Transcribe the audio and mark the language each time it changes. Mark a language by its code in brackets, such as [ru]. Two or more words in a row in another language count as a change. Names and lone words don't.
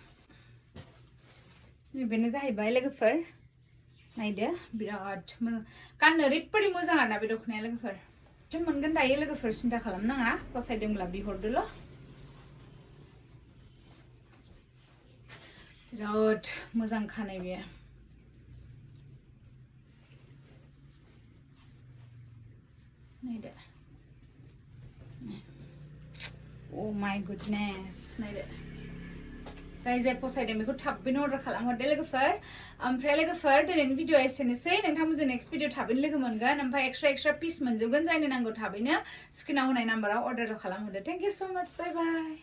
[brx] बेनो जाहैबाय लोगोफोर नायदो बिराद मोजां गाननो ओरैबादि मोजां आरोना बे दख'नाया लोगोफोर मोनगोन दायो लोगोफोर सिन्था खालामनाङा फसायदोंब्ला बिहरदोल' बिराद मोजां खानाय बेयो नायदो [en] Oh my goodness [brx] नायदो जाय फसायदों बेखौ थाबैनो अर्डार खालामहरदो लोगोफोर ओमफ्राय लोगोफोर दिनैनि भिडिअआ एसेनोसै नोंथांमोनजों [en] next video [brx] थाबैनो लोगो मोनगोन ओमफ्राय [en] extra piece [brx] मोनजोबगोन जायनो नांगौ थाबैनो स्क्रिनाव होनाय नाम्बाराव अर्डार खालामहरदो [en] thank you so much bye bye